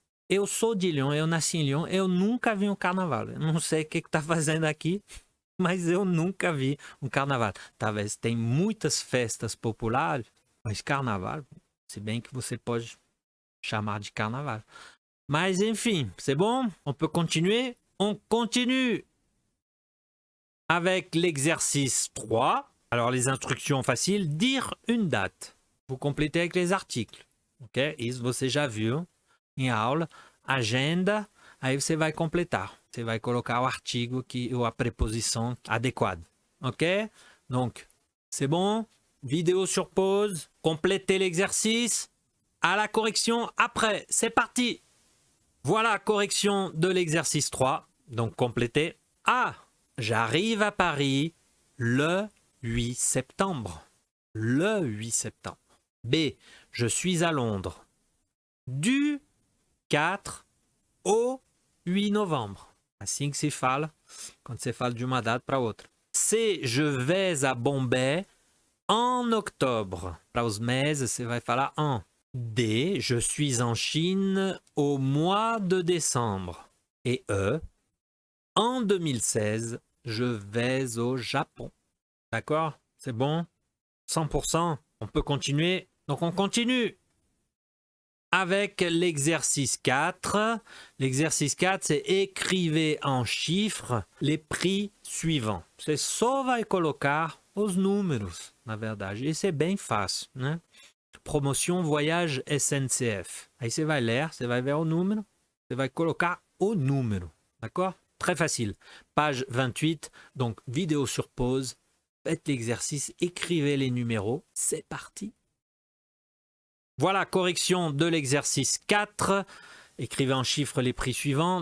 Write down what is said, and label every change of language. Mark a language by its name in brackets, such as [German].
[Portuguese] Eu sou de Lyon, eu nasci em Lyon, eu nunca vi um carnaval. Eu não sei o que está fazendo aqui, mas eu nunca vi um carnaval. Talvez tem muitas festas populares, mas carnaval, se bem que você pode chamar de carnaval. Mas enfim, [French] c'est bon? On peut continuer? On continue avec l'exercice 3. Alors les instructions faciles, dire une date. Vous complétez avec les articles. [Portuguese] Ok? Isso você já viu em aula. Agenda, aí você vai completar. Você vai colocar o artigo ou a préposition adequada. [French] Ok? Donc, c'est bon? Vidéo sur pause. Complétez l'exercice. À la correction après. C'est parti! Voilà, correction de l'exercice 3. Donc, complétez. A. J'arrive à Paris le 8 septembre. Le 8 septembre. B. Je suis à Londres du 4 au 8 novembre. [Portuguese] Assim que se fala, quando você fala de uma data para outra. C. [French] Je vais à Bombay en octobre. [Portuguese] Para os meses, você vai falar en. D. [French] Je suis en Chine au mois de décembre. Et E. En 2016, je vais au Japon. D'accord? C'est bon? 100%. On peut continuer. Donc on continue avec l'exercice 4. L'exercice 4, c'est écrivez en chiffres les prix suivants. [Portuguese] Você só vai colocar os números, na verdade. E c'est bem fácil, né? [French] Promotion voyage SNCF. [Portuguese] Aí você vai ler, você vai ver o número, você vai colocar o número. [French] D'accord? Très facile. Page 28, donc vidéo sur pause. Faites l'exercice, écrivez les numéros. C'est parti. Voilà, correction de l'exercice 4. Écrivez en chiffres les prix suivants.